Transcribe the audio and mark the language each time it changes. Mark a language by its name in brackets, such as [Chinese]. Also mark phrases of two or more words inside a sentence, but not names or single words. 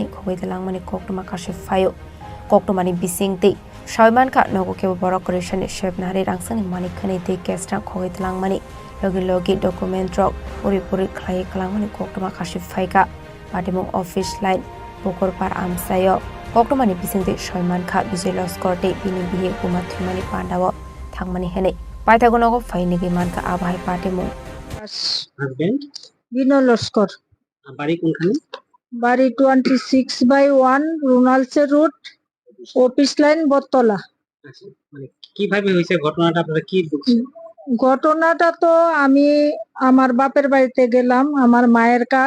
[Bodo] खगैत लांमानि कक्टमा कासे फायो कक्टमानि बिसिंति सयमानखा नगोके बरकरि सानि शेप नाहारि रांसांनि मानि खनिते केस्रा खगैत लांमानि लगे लगे डकुमेन्ट रक पुरि पुरि खलाय खालाममानि कक्टमा कासे फायका पार्टी मुं अफिस लाइन पुकरपार आमसायो कक्टमानि बिसिंति सयमानखा विजय लस्करते बिनि बिहे गुमा थुमानि पान्डाव थांमानि हेनै पाइथागनगो फाइनिगि मानखा आबाहाय पार्टी मुं [Bangla] হাজবেন্ড বিনয় লস্কর। বাড়ি কোনখানে? বাড়ি 26/1 রুনালসে রোড, অফিস লাইন, বটতলা। মানে কিভাবে হয়েছে ঘটনাটা, আপনারা কি দেখছেন? ঘটনাটা তো আমি আমার বাপের বাড়িতে গেলাম, আমার মায়ের কাজ।